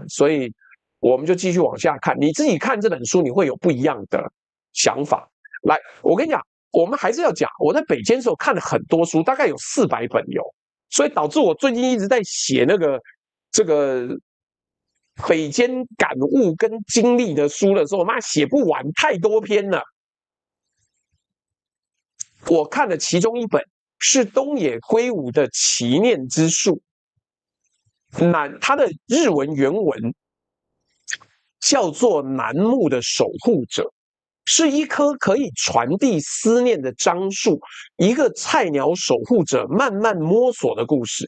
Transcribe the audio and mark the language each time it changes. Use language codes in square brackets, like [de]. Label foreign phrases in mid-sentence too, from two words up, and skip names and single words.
[zh] 所以我們就繼續往下看，你自己看這本書，你會有不一樣的想法。來，我跟你講，我們還是要講，我在北監的時候看了很多書，大概有400本有，所以導致我最近一直在寫這個北監感悟跟經歷的書的時候，媽寫不完，太多篇了。我看了其中一本是東野圭吾的《祈念之樹》，它的日文原文叫做《楠木的守護者》，是一棵可以傳遞思念的樟樹，一個菜鳥守護者慢慢摸索的故事。